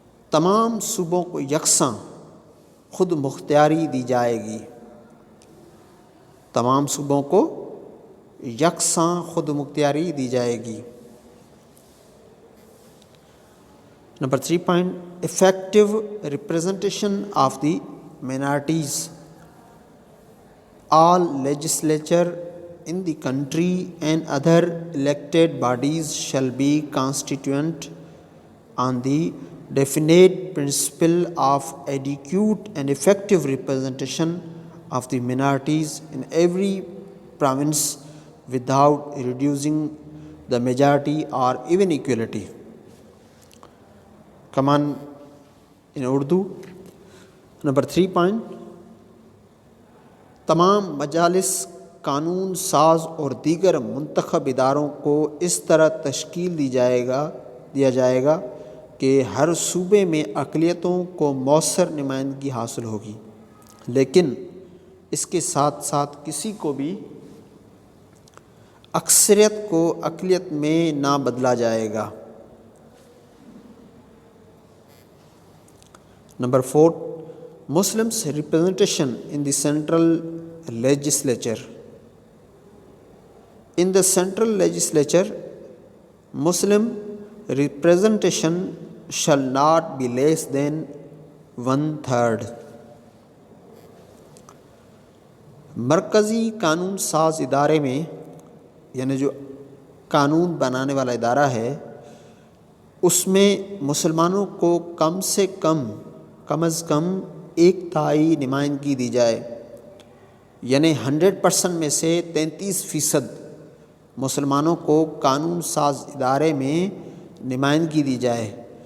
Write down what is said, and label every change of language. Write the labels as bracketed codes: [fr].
[ur] تمام صوبوں کو یکساں خود مختاری دی جائے گی. تمام صوبوں کو یکساں خود مختاری دی جائے گی. [en] Number 3 point, effective representation of the minorities. All legislature in the country and other elected bodies shall be constituent on the definite principle of adequate and effective representation of the minorities in every province without reducing the majority or even equality. Come on in Urdu. Number 3 point, [ur] تمام مجالس، قانون ساز اور دیگر منتخب اداروں کو اس طرح تشکیل دیا جائے گا کہ ہر صوبے میں اقلیتوں کو مؤثر نمائندگی حاصل ہوگی، لیکن اس کے ساتھ ساتھ کسی کو بھی اکثریت کو اقلیت میں نہ بدلا جائے گا. [en] Number 4, Muslims representation in the central legislature. In the central legislature, Muslim representation shall not be less than 1/3. [ur] مرکزی قانون ساز ادارے میں، یعنی جو قانون بنانے والا ادارہ ہے، اس میں مسلمانوں کو کم از کم 1/3 نمائندگی دی جائے، یعنی 100% میں سے 33% مسلمانوں کو قانون ساز ادارے میں نمائندگی دی جائے.